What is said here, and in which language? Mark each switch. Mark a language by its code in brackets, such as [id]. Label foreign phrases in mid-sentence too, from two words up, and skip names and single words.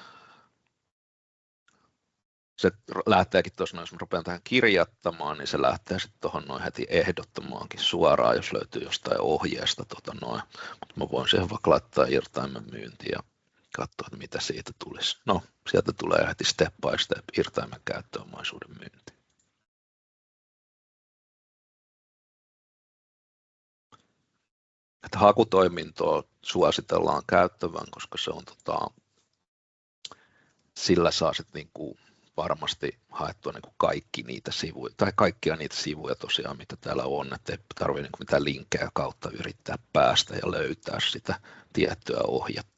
[fi] Se lähteekin tuossa, jos mä rupean tähän kirjattamaan, niin se lähtee sitten tuohon noin heti ehdottamaankin suoraan, jos löytyy jostain ohjeesta noin. Mutta mä voin siihen vaikka laittaa irtaimen myynti ja katsoa, että mitä siitä tulisi. No, sieltä tulee heti [en] step by step [fi] irtaimen käyttöomaisuuden myynti. Että hakutoimintoa suositellaan käyttävän, koska se on sillä saa sitten niinku varmasti haettua niinku kaikki niitä sivuja, tai kaikkia niitä sivuja tosiaan, mitä täällä on, että ei tarvitse niinku mitään linkkejä kautta yrittää päästä ja löytää sitä tiettyä ohjetta.